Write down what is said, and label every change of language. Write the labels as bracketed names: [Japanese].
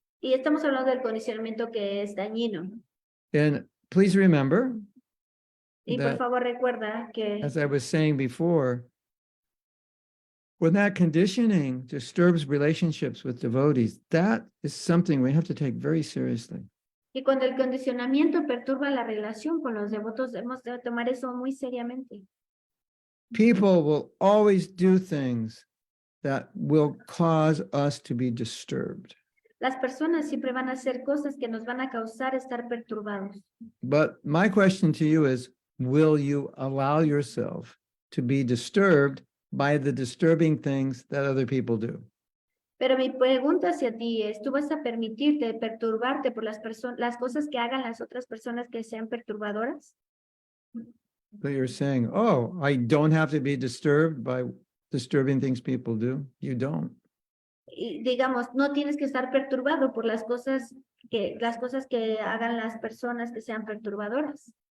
[Spanish] Y estamos hablando del condicionamiento que es dañino. [English] And please remember, [Spanish] Y por favor recuerda que, [English] as I was saying before, when that conditioning disturbs relationships with devotees, that is something we have to take very seriously. [Spanish] y cuando el condicionamiento perturba la relación con los devotos, debemos de tomar eso muy seriamente. [English] People will always do things that will cause us to be disturbed. [Spanish] Las personas siempre van a hacer cosas que nos van a causar estar perturbados. [English] But my question to you is, will you allow yourself to be disturbed by the disturbing things that other people do? [Spanish] Pero mi pregunta hacia ti es, ¿tú vas a permitirte perturbarte por las cosas que hagan las otras personas que sean perturbadoras? [English] So you're saying, oh, I don't have to be disturbed by disturbing things people do. You don't. [Spanish] Y digamos, no tienes que estar perturbado por las cosas que hagan las personas que sean perturbadoras.